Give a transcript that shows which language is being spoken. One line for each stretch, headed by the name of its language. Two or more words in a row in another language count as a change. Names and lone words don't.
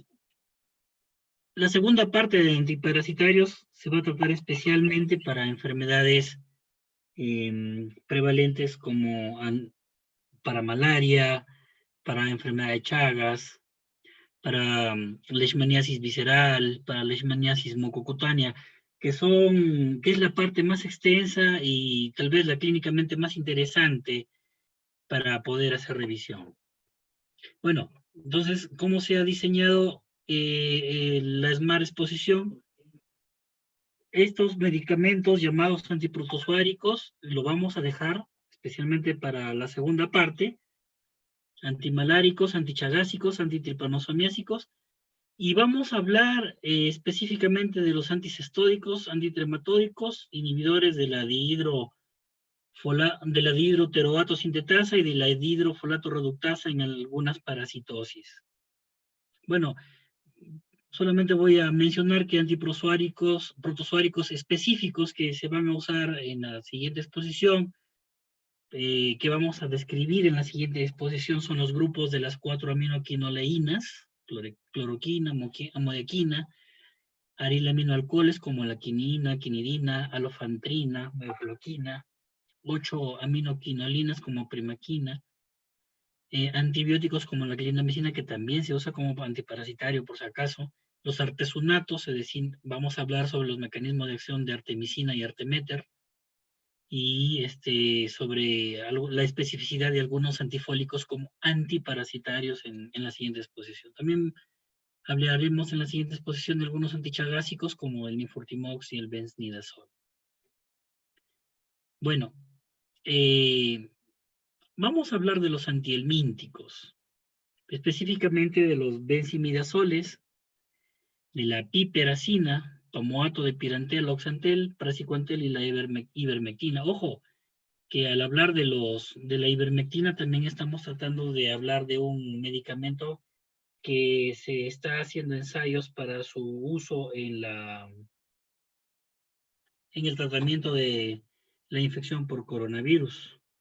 Spanish: La segunda parte de antiparasitarios se va a tratar especialmente para enfermedades prevalentes como para malaria, para enfermedad de Chagas, para leishmaniasis visceral, para leishmaniasis mucocutánea, que es la parte más extensa y tal vez la clínicamente más interesante para poder hacer revisión. Bueno, entonces, ¿cómo se ha diseñado la Smart Exposición? Estos medicamentos llamados antiprotozoáricos lo vamos a dejar especialmente para la segunda parte, antimaláricos, antichagásicos, antitripanosomiásicos, y vamos a hablar específicamente de los anticestódicos, antitrematódicos, inhibidores de la dihidrofurantoína de la dihidroteroato sintetasa y de la dihidrofolato reductasa en algunas parasitosis. Bueno, solamente voy a mencionar que protozoáricos específicos que se van a usar en la siguiente exposición, que vamos a describir en la siguiente exposición, son los grupos de las 4 aminoquinoleínas, cloroquina, amodiaquina, arilaminoalcoholes como la quinina, quinidina, alofentrina, mefloquina, 8 aminoquinolinas como primaquina, antibióticos como la clindamicina, que también se usa como antiparasitario por si acaso, los artesunatos, es decir, vamos a hablar sobre los mecanismos de acción de artemisina y arteméter, y sobre la especificidad de algunos antifólicos como antiparasitarios en la siguiente exposición. También hablaremos en la siguiente exposición de algunos antichagásicos como el nifurtimox y el benznidazol. Bueno, vamos a hablar de los antihelmínticos, específicamente de los benzimidazoles, de la piperacina, tomoato de pirantel, oxantel, praziquantel y la ivermectina. Ojo, que al hablar de la ivermectina también estamos tratando de hablar de un medicamento que se está haciendo ensayos para su uso en el tratamiento de la infección por coronavirus.